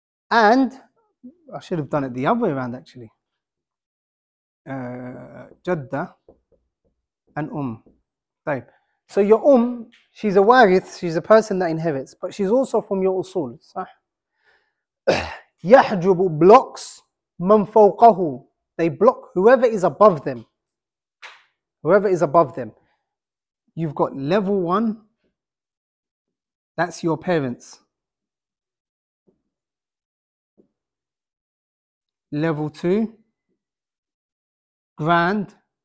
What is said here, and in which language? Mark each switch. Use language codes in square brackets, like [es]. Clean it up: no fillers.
[en] And I should have done it the other way around actually. Jadda and [ar] طيب. [en] So your she's a warith, she's a person that inherits, but she's also from your usul, [ar] صح? يحجب [en] blocks [ar] من فوقه. [en] They block whoever is above them. Whoever is above them. You've got level 1, that's your parents. Level 2, grandparents.